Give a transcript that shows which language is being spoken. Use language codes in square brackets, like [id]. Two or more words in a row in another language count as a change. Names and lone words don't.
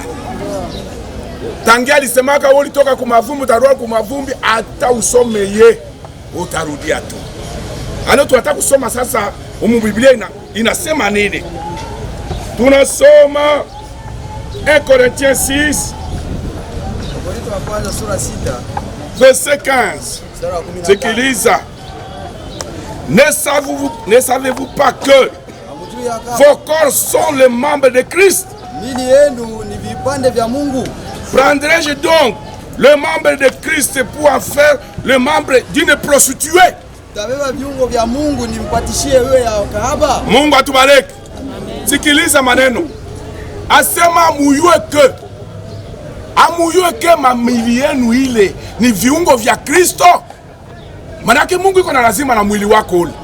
[sw] Tangia alisemaka wewe ulitoka kumavumbi utarudi kumavumbi, hata usome ye utarudia tu. Ano tunataka kusoma sasa Biblia inasema nini? Tunasoma 1 Corinthiens 6 Wakorintho wa kwanza sura 6 verset 15. Sikiliza. [fr] Ne savez-vous pas que vos corps sont les membres de Christ? [sw] Mili yenu ni vipande vya Mungu. [fr] Prendrai-je donc le membre de Christ pour en faire le membre d'une prostituée? [sw] Tabeba viungo vya Mungu nimpatishie wewe ya kahaba? Mungu atubariki. Sikiliza maneno. Asema muyue ke mamili yenu ile ni viungo vya Kristo. Manake Mungu iko na lazima na mwili wako ule.